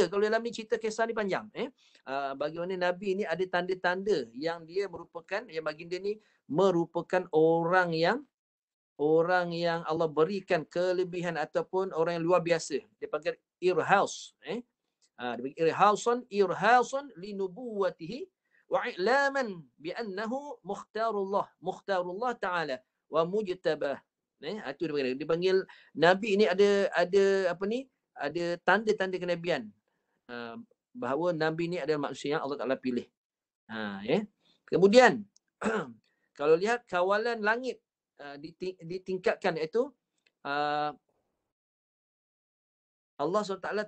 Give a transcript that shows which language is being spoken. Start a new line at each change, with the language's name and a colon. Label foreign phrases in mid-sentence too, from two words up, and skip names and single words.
Malay: Kalau dalam ni cerita kisah ni panjang. Bagaimana Nabi ni ada tanda-tanda yang dia merupakan, yang baginda ni merupakan orang yang Allah berikan kelebihan ataupun orang yang luar biasa. Dia panggil irhaus. Dia panggil
Arabic: إرهاصا لنبوته وإعلاما بأنه مختار الله تعالى ومجتبى.
Malay: Itu dia panggil Nabi ini ada tanda-tanda kenabian. Bahawa Nabi ini adalah manusia yang Allah Ta'ala pilih. Kemudian kalau lihat kawalan langit ditingkatkan, iaitu Allah SWT